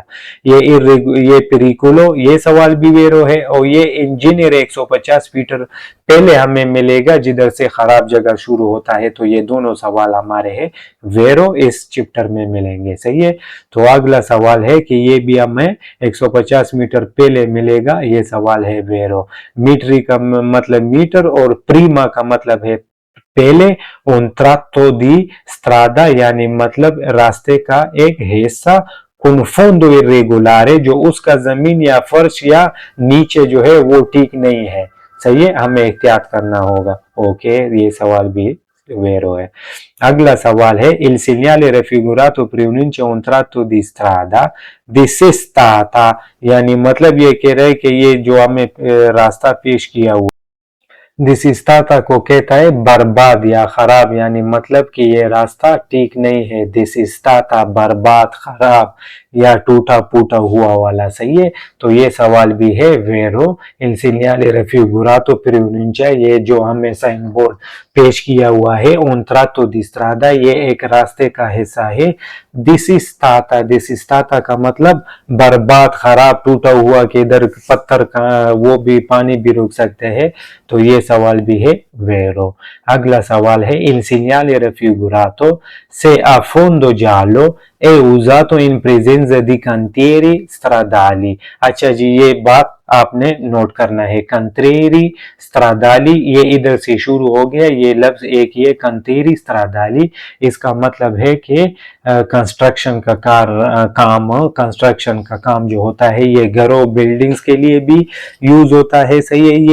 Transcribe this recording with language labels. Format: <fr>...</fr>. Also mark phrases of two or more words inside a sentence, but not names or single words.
<hi>ये पेरिकोलो, ये सवाल भी वेरो है, और ये इंजीनियर 150 मीटर पहले हमें मिलेगा जिधर से खराब जगह शुरू होता है, तो ये दोनों सवाल हमारे हैं वेरो, इस चैप्टर में मिलेंगे। सही है, तो अगला सवाल है कि ये भी हमें 150 मीटर पहले मिलेगा, ये सवाल है वेरो। मीटरी का मतलब मीटर और प्रीमा का मतलब है पहले,</hi> <it>un tratto di strada</it> <hi>यानी मतलब रास्ते का एक हिस्सा,</hi> <it>con fondo irregolare</it> <hi>जो उसका जमीन या फर्श या नीचे जो है वो ठीक नहीं है। सही है, हमें एहतियात करना होगा। ओके, ये सवाल भी वेरो है। अगला सवाल है</hi> <it>il segnale raffigurato preannuncia un tratto di strada dissestata,</it> <hi>यानी मतलब ये कह रहे हैं कि ये जो हमें रास्ता पेश किया हुआ दिसिस्ताता को कहता है बर्बाद या खराब, यानी मतलब कि ये रास्ता ठीक नहीं है। दिसिस्ताता बर्बाद खराब, या टूटा फूटा हुआ वाला, सही है। तो ये सवाल भी है वेरो</hi> <it>il segnale raffigurato per un'uncia,</it> <hi>ये जो हमें साइन बोर्ड पेश किया हुआ है</hi> <it>un tratto di strada,</it> <hi>ये एक रास्ते का हिस्सा है। दिस का मतलब बर्बाद, खराब, टूटा हुआ, कि इधर पत्थर का वो भी पानी भी रुक सकते हैं। तो ये सवाल भी है वेरो। अगला सवाल है</hi> <it>il segnale raffigurato se a fondo giallo è usato in presenza di cantieri stradali।</it> <hi>अच्छा जी, ये बात आपने नोट करना है।</hi> <it>cantieri stradali,</it> <hi>ये इधर से शुरू हो गया, ये लफ्ज एक ये</hi> <it>cantieri stradali,</it> <hi>इसका मतलब है कि कंस्ट्रक्शन का कंस्ट्रक्शन का काम जो होता है, ये घरों बिल्डिंग्स के लिए भी यूज होता है, सही है।</hi>